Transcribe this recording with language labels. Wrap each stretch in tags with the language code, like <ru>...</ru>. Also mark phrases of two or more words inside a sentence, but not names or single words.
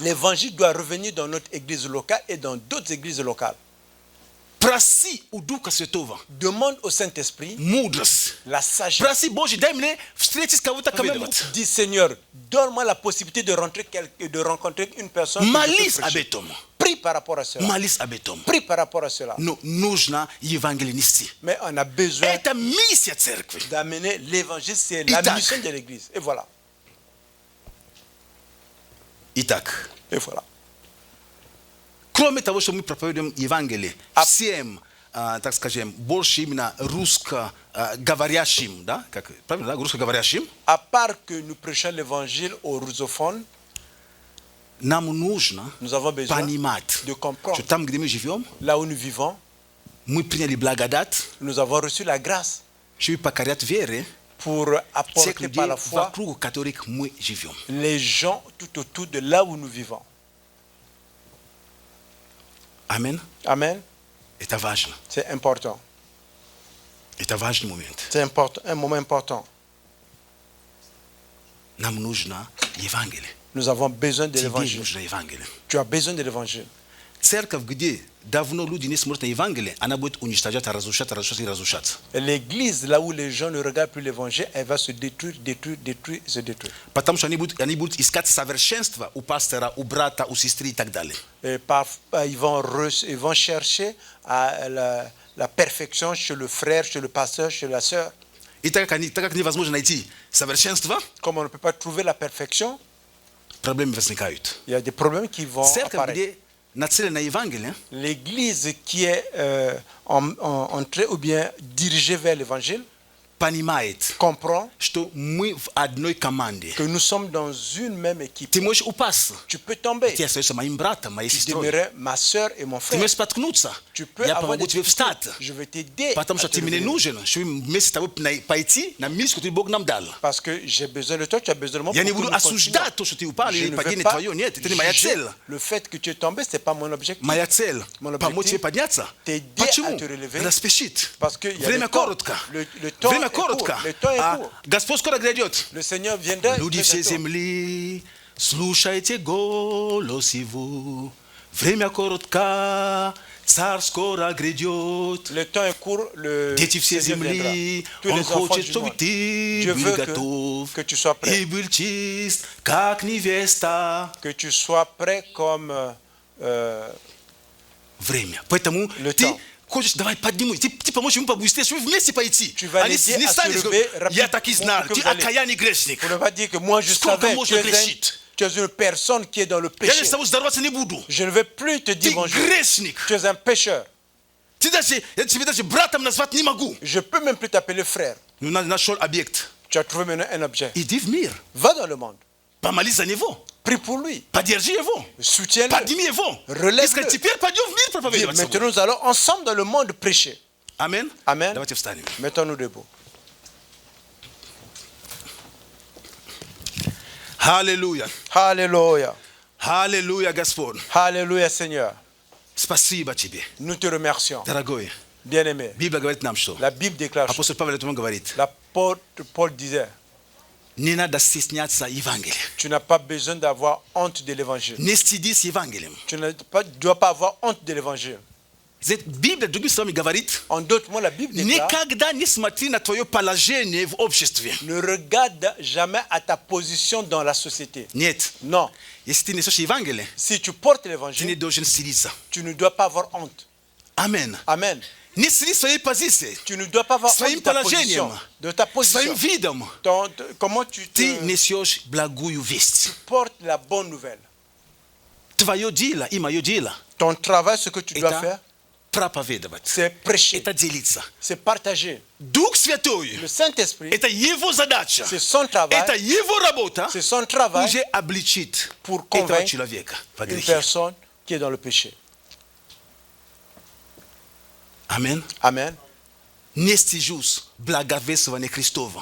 <fr>L'évangile doit revenir dans notre église locale et dans d'autres églises locales.</fr> <ru>Проси у Духа Святого</ru> <fr>Demande au Saint-Esprit</fr> <ru>мудрость.</ru> <fr>la sagesse.</fr> <ru>Проси, Боже, дай мне встретить с кого-то, кому я могу.</ru> <fr>Dis, Seigneur, donne-moi la possibilité de rencontrer une personne. que je peux</fr> <ru>Молись об</ru> <fr>prêcher.</fr> <ru>этом.</ru> <fr>Prie par rapport à cela.</fr> <ru>Молись об этом.</ru> <fr>Prie par rapport à cela.</fr> <ru>Но нужно Евангелие нести.</ru> <fr>Mais on a besoin</fr> <ru>Это миссия церкви.</ru> <fr>d'amener l'évangile, c'est la</fr> <ru>Итак.</ru> <fr>mission de l'église. Et voilà.</fr> <ru>Итак,</ru> <fr>Et voilà.</fr> <ru>кроме того, что мы проповедуем Евангелие всем, так скажем, больше именно русскоговорящим, да, как правильно, да, русскоговорящим,</ru> <fr>À part que nous prêchons l'évangile aux rusophones,</fr> <ru>нам нужно</ru> <fr>nous avons besoin</fr> <ru>понимать,</ru> <fr>de comprendre.</fr> <ru>что там, где мы живем,</ru> <fr>Là où nous vivons,</fr> <ru>мы приняли благодать,</ru> <fr>nous avons reçu la grâce</fr> <ru>чтобы покорять вере</ru> <fr>pour</fr> <ru>всех</ru> <fr>apporter</fr> <ru>людей,</ru> <fr>par la foi</fr> <ru>вокруг которых мы живем.</ru> <fr>les gens tout autour de là où nous vivons.</fr> <ru>Аминь.</ru> <fr>Amen.</fr> <ru>Это важно.</ru> <fr>C'est important.</fr> <ru>Это важный момент.</ru> <fr>C'est important, un moment important.</fr> <ru>Нам нужно Евангелие.</ru> <fr>Nous avons besoin de</fr> <ru>Тебе</ru> <fr>l'évangile.</fr> <ru>нужно Евангелие.</ru> <fr>Tu as besoin de l'évangile.</fr> <ru>Церковь, где давно люди не смотрят на Евангелие, она будет уничтожать, разрушать и разрушаться.</ru> <fr>L'église, là où les gens ne regardent plus l'évangile, elle va se détruire, se détruire.</fr> <ru>Потому что они будут искать совершенство у пастора, у брата, у сестры и так далее.</ru> <fr>Et ils vont chercher la perfection chez le frère, chez le pasteur, chez la sœur.</fr> <ru>И так как невозможно найти совершенство,</ru> <fr>Comme on ne peut pas trouver la perfection,</fr> <ru>проблемы возникают.</ru> <fr>il y a des problèmes qui vont</fr> <ru>Церковь,</ru> <fr>apparaître.</fr> <ru>где нацелена на Евангелие,</ru> <fr>L'église qui est entrée ou bien dirigée vers l'évangile,</fr> <ru>понимает,</ru> <fr>comprends</fr> <ru>что мы в одной команде.</ru> <fr>que nous sommes dans une même équipe.</fr> <ru>Ты можешь упасть.</ru> <fr>Tu peux tomber.</fr> <ru>Ты остаешься моим братом, моей</ru> <fr>Tu</fr> <ru>сестрой.</ru> <fr>demeurais ma soeur et mon</fr> <ru>Ты</ru> <fr>frère.</fr> <ru>можешь споткнуться.</ru> <fr>Tu peux</fr> <ru>Я</ru> <fr>avoir</fr> <ru>помогу</ru> <fr>des</fr> <ru>тебе</ru> <fr>difficultés.</fr> <ru>встать.</ru> <fr>Je vais t'aider.</fr> <ru>Потому</ru> <fr>à</fr> <ru>что</ru> <fr>te</fr> <ru>ты мне</ru> <fr>lever.</fr> <ru>нужен, чтобы вместе с тобой пойти на миссию, которую Бог нам дал.</ru> <fr>Parce que j'ai besoin de toi, tu as besoin de moi.</fr> <ru>Я не</ru> <fr>pour que</fr> <ru>буду</ru> <fr>nous continuions.</fr> <ru>осуждать то, что ты упал,</ru> <fr>Je</fr> <ru>или</ru> <fr>ne</fr> <ru>падение</ru> <fr>veux pas</fr> <ru>твое. Нет, это не моя</ru> <fr>juger</fr> <ru>цель.</ru> <fr>le fait que tu es tombé, ce n'est pas mon objectif.</fr> <ru>Моя цель</ru> <fr>Mon objectif,</fr> <ru>помочь тебе подняться.</ru> <fr>t'aider</fr> <ru>Почему?</ru> <fr>à te relever.</fr> <ru>Она спешит.</ru> <fr>Parce que il y a</fr> <ru>Время</ru> <fr>le temps.</fr> <ru>коротко.</ru> <fr>Le temps</fr> <ru>Время</ru> <fr>est court.</fr> <ru>коротко.</ru> <fr>Le temps est</fr> <ru>А</ru> <fr>court.</fr> <ru>Господь скоро грядет.</ru> <fr>Le Seigneur viendra.</fr> <ru>Люди</ru> <fr>très</fr> <ru>всей</ru> <fr>bientôt.</fr> <ru>земли, слушайте голос Его. Время коротко, Царь скоро грядет.</ru> <fr>Le temps est court, le</fr> <ru>Дети всей</ru> <fr>Seigneur viendra.</fr> <ru>земли,</ru> <fr>Tous</fr> <ru>Он</ru> <fr>les enfants</fr> <ru>хочет,</ru> <fr>du</fr> <ru>чтобы</ru> <fr>monde.</fr> <ru>ты</ru> <fr>Dieu</fr> <ru>был</ru> <fr>veut</fr> <ru>готов</ru> <fr>que tu sois prêt.</fr> <ru>и был чист, как невеста.</ru> <fr>Que tu sois prêt comme</fr> <ru>Время. Поэтому</ru> <fr>Le</fr> <ru>ты</ru> <fr>temps.</fr> <ru>хочешь, давай поднимусь, ты поможешь ему побыстрее, чтобы вместе пойти.</ru> <fr>Tu vas</fr> <ru>А не</ru> <fr>l'aider à</fr> <ru>станешь,</ru> <fr>se lever</fr> <ru>я так и</ru> <fr>rapidement</fr> <ru>знал,</ru> <fr>pour que</fr> <ru>ты</ru> <fr>vous allez.</fr> <ru>окаянный грешник.</ru> <fr>pour ne pas dire que moi je</fr> <ru>Сколько</ru> <fr>savais</fr> <ru>можно</ru> <fr>tu</fr> <ru>грешить?</ru> <fr>es une personne qui est dans le</fr> <ru>Я</ru> <fr>péché.</fr> <ru>с тобой здороваться не буду.</ru> <fr>Je ne vais plus te dire</fr> <ru>Ты</ru> <fr>bonjour.</fr> <ru>грешник.</ru> <fr>Tu es un pécheur.</fr> <ru>Я тебе даже братом назвать не могу.</ru> <fr>Je peux même plus t'appeler frère.</fr> <ru>Ну, нашел объект.</ru> <fr>Tu as trouvé maintenant un objet.</fr> <ru>Иди в мир.</ru> <fr>Va dans le monde.</fr> <ru>Помолись за него.</ru> <fr>Prie pour lui.</fr> <ru>Поддержи его.</ru> <fr>Soutiens-le.</fr> <ru>Подними его.</ru> <fr>Relève-le.</fr> <ru>И скажи, теперь пойдем в мир проповедовать. с</ru> <fr>Maintenant</fr> <ru>тобой.</ru> <fr>nous allons ensemble dans le monde prêcher.</fr> <ru>Аминь.</ru> <fr>Amen.</fr> <ru>Давайте встанем.</ru> <fr>Mettons-nous debout.</fr> <ru>Аллилуйя.</ru> <fr>Alléluia.</fr> <ru>Аллилуйя, Господь.</ru> <fr>Alléluia Seigneur.</fr> <ru>Спасибо тебе,</ru> <fr>Nous te remercions.</fr> <ru>дорогой.</ru> <fr>Bien-aimé.</fr> <ru>Библия говорит нам, что</ru> <fr>La Bible déclare.</fr> <ru>апостол Павел этому говорит.</ru> <fr>L'apôtre Paul disait,</fr> <ru>Не надо стесняться Евангелия.</ru> <fr>tu n'as pas besoin d'avoir honte de l'évangile.</fr> <ru>Не стыдись Евангелием.</ru> <fr>Tu ne dois pas avoir honte de l'évangile.</fr> <ru>Библия, другими словами, говорит,</ru> <fr>En d'autres mots, la Bible déclare,</fr> <ru>никогда не смотри на твое положение в обществе.</ru> <fr>ne regarde jamais à ta position dans la société.</fr> <ru>Нет.</ru> <fr>Non.</fr> <ru>Если ты несешь Евангелие,</ru> <fr>Si tu portes</fr> <ru>ты не</ru> <fr>l'évangile,</fr> <ru>должен стыдиться.</ru> <fr>tu ne dois pas avoir honte.</fr> <ru>Аминь.</ru> <fr>Amen.</fr> <ru>Не стыдись своей позиции,</ru> <fr>Tu ne dois pas avoir honte</fr> <ru>своим</ru> <fr>de ta position.</fr> <ru>положением,</ru> <fr>De ta</fr> <ru>своим</ru> <fr>position.</fr> <ru>видом.</ru> <fr>Comment tu</fr> <ru>Ты</ru> <fr>te</fr> <ru>несешь благую весть.</ru> <fr>portes la bonne nouvelle.</fr> <ru>Твое дело и мое дело</ru> <fr>Ton travail, ce que tu dois</fr> <ru>это</ru> <fr>faire,</fr> <ru>проповедовать,</ru> <fr>c'est prêcher,</fr> <ru>это делиться.</ru> <fr>c'est partager.</fr> <ru>Дух Святой,</ru> <fr>Le Saint-Esprit,</fr> <ru>это его задача,</ru> <fr>c'est son travail,</fr> <ru>это его работа,</ru> <fr>c'est son travail</fr> <ru>уже обличит</ru> <fr>pour</fr> <ru>этого</ru> <fr>convaincre</fr> <ru>человека во</ru> <fr>une</fr> <ru>грехе.</ru> <fr>personne qui est dans le péché.</fr> <ru>Аминь.</ru> <fr>Amen.</fr> <ru>Не стыжусь благовествования Христова.</ru>